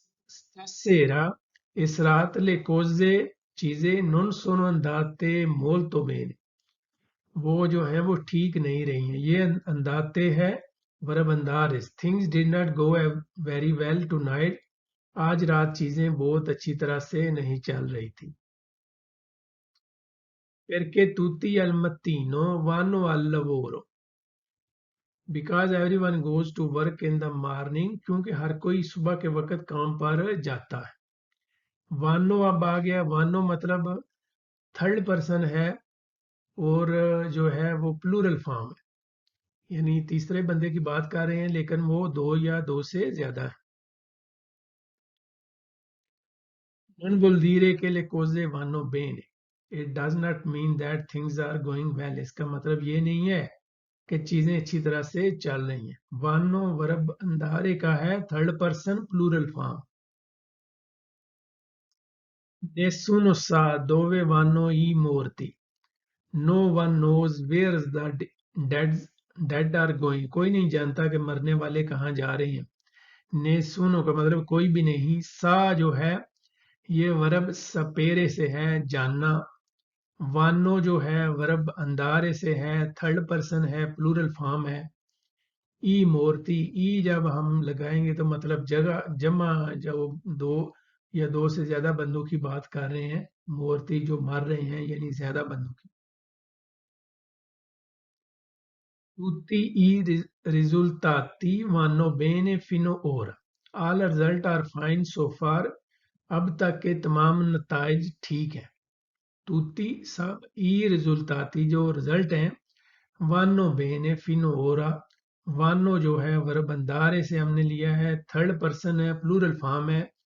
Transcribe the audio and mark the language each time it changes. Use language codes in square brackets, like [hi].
[it] Stasera [hi] इस रात [it] le cose [hi] चीजें [it] non sono andate molto bene, [hi] वो जो है वो ठीक नहीं रही हैं। ये अंदाते है verb अंदारिस। [en] things did not go very well tonight, [hi] आज रात चीजें बहुत अच्छी तरह से नहीं चल रही थी। [it] Perché tutti al mattino vanno al lavoro। [en] Because everyone goes to work in the morning, [hi] क्योंकि हर कोई सुबह के वक्त काम पर जाता है। वानो अब आ गया, वानो मतलब थर्ड पर्सन है, और जो है वो प्लूरल फॉर्म है, यानी तीसरे बंदे की बात कर रहे हैं लेकिन वो दो या दो से ज्यादा है। [it] Non vuol dire che le cose vanno bene। [en] It does not mean that things are going well। [hi] इसका मतलब ये नहीं है कि चीजें अच्छी तरह से चल रही हैं। वानो वर्ब अंधारे का है, third person plural form. [it] Nessuno sa dove vanno i morti। [en] No one knows where the dead dead are going। [hi] कोई नहीं जानता कि मरने वाले कहाँ जा रहे हैं। नेसुनो का मतलब कोई भी नहीं। सा जो है ये वर्ब सपेरे से है, जानना। वानो जो है वर्ब अंदारे से है, थर्ड पर्सन है, प्लूरल फॉर्म है। ई मूर्ति, ई जब हम लगाएंगे तो मतलब जगह जमा, जब दो या दो से ज्यादा बंदों की बात कर रहे हैं, मूर्ति जो मर रहे हैं यानी ज्यादा बंदों की। [it] Tutti i risultati vanno bene fino ora। [en] All result are fine so far। [hi] अब तक के तमाम नताइज ठीक हैं। [it] tutti [hi] सब, [it] i risultati [hi] जो रिजल्ट हैं, [it] वानो बेने फिनो ओरा, [hi] वानो जो है वर्ब अंदारे से हमने लिया है, थर्ड पर्सन है, प्लूरल फॉर्म है।